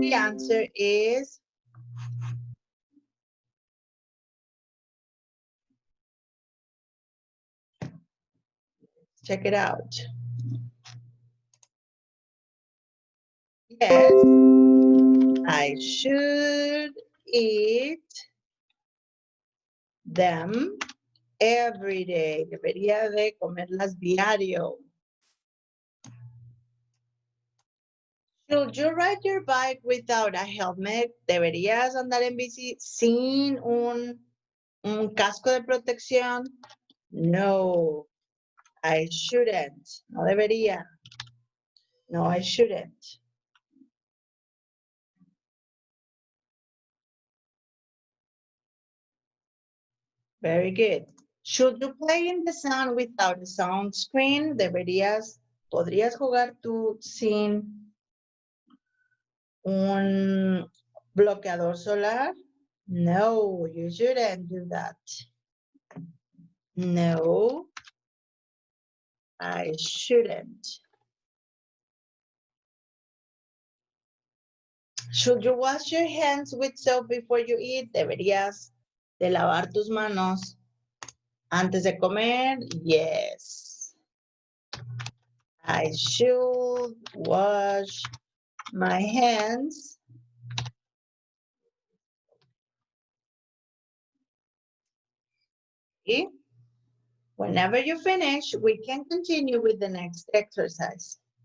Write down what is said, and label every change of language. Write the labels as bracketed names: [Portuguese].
[English] The answer is check it out. Yes, I should eat them every day. [Spanish] Debería de comerlas diario. [English] Should you ride your bike without a helmet? [Spanish] ¿Deberías andar en bici sin un casco de protección? [English] No, I shouldn't. [Spanish] No debería. [English] No, I shouldn't. Very good. Should you play in the sun without a sunscreen? [Spanish] ¿Podrías jugar tú sin un bloqueador solar? [English] No, you shouldn't do that. No, I shouldn't. Should you wash your hands with soap before you eat? [Spanish] ¿Deberías de lavar tus manos antes de comer? Yes, [English] I should wash my hands okay. Whenever you finish, we can continue with the next exercise.